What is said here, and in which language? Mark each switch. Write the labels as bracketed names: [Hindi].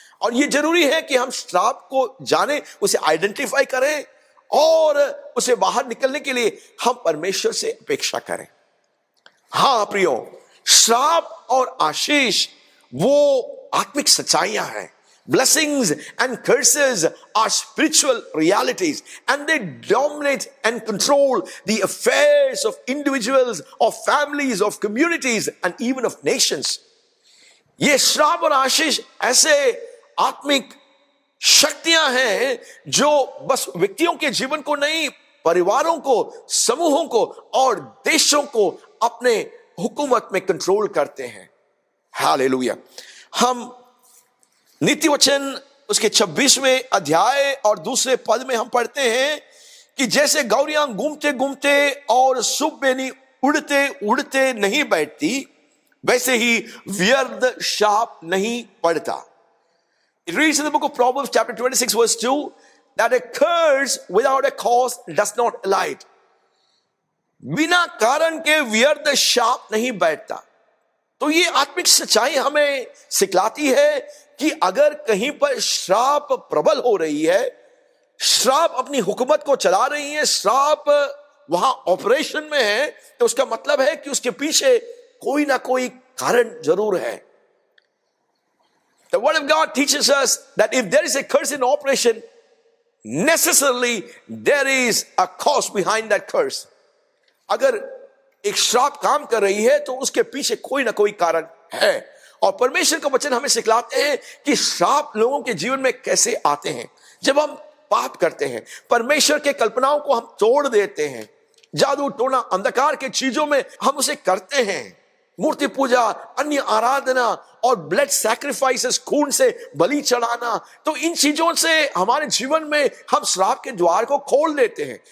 [Hindi] और ये जरूरी है कि हम श्राप को जाने, उसे आइडेंटिफाई करें और उसे बाहर निकलने के लिए हम परमेश्वर से अपेक्षा करें। हाँ प्रियो, श्राप और आशीष वो आत्मिक सच्चाइयां हैं। [English] Blessings and curses are spiritual realities, and they dominate and control the affairs of individuals, of families, of communities, and even of nations. [Hindi] ये श्राप और आशीष ऐसे आत्मिक शक्तियां हैं जो बस व्यक्तियों के जीवन को नहीं, परिवारों को, समूहों को और देशों को अपने हुकूमत में कंट्रोल करते हैं। हालेलुया। हम नीति वचन उसके 26वें अध्याय और दूसरे पद में हम पढ़ते हैं कि जैसे गौरियां घूमते घूमते और सुबेनी उड़ते उड़ते नहीं बैठती, वैसे ही व्यर्थ शाप नहीं पड़ता। [English] It reads in the book of Proverbs chapter 26 verse 2 that a curse without a cause does not alight. [Hindi] बिना कारण के व्यर्थ शाप नहीं बैठता। तो ये आत्मिक सच्चाई हमें सिखलाती है कि अगर कहीं पर श्राप प्रबल हो रही है, श्राप अपनी हुकूमत को चला रही है, श्राप वहां ऑपरेशन में है, तो उसका मतलब है कि उसके पीछे कोई ना कोई कारण जरूर है। [English] The word of God teaches us that if there is a curse in operation, necessarily there is a cause behind that curse. [Hindi] अगर एक श्राप काम कर रही है तो उसके पीछे कोई ना कोई कारण है। और परमेश्वर का वचन हमें सिखलाते हैं कि श्राप लोगों के जीवन में कैसे आते हैं। जब हम पाप करते हैं, परमेश्वर के कल्पनाओं को हम तोड़ देते हैं, जादू टोना अंधकार के चीजों में हम उसे करते हैं, मूर्ति पूजा, अन्य आराधना और ब्लड सैक्रिफाइसेस, खून से बलि चढ़ाना, तो इन चीजों से हमारे जीवन में हम श्राप के द्वार को खोल देते हैं।